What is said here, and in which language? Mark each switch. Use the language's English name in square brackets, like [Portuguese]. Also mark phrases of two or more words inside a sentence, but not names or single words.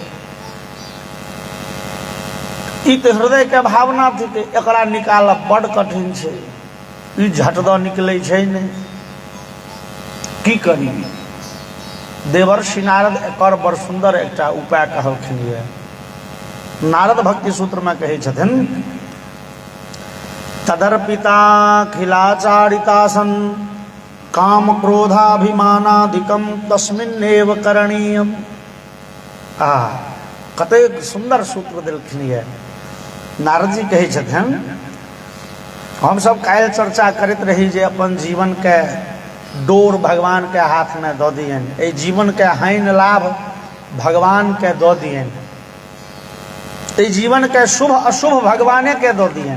[Maithili] ई तो हृदय के भावना थिके, एकरा निकालब बड़ कठिन छै। ई झटदऽ निकलै छै नहीं, की करी। देवर्षि नारद एकर बड़ सुंदर एकटा उपाय कहलखिन ये। नारद भक्ति सूत्र में कहै छथिन, [Sanskrit] तदर्पिताखिलाचारितासन काम क्रोधाभिमानाधिकम तस्मिन्नेव करणीयम। [Maithili] कतेक सुंदर सूत्र देलखिन ये। नारद जी कहै छथिन, हम सब काल्हि चर्चा करैत रही जे अपन जीवन के डोर भगवान के हाथ में दऽ दियन, ए जीवन के हानि लाभ भगवान के दऽ दियन, ए जीवन के शुभ अशुभ भगवाने के दऽ दियन।